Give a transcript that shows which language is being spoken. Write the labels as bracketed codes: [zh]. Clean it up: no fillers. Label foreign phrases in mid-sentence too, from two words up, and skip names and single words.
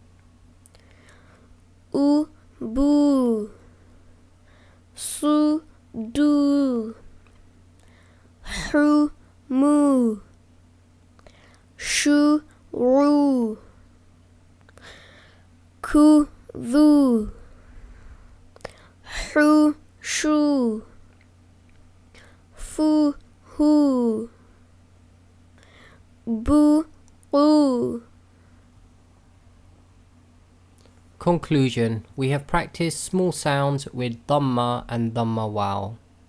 [en] bu su du mu shu ru ku vu shu fu hu bu Conclusion. We have practiced small sounds with Dummah and Dummah-Waaw.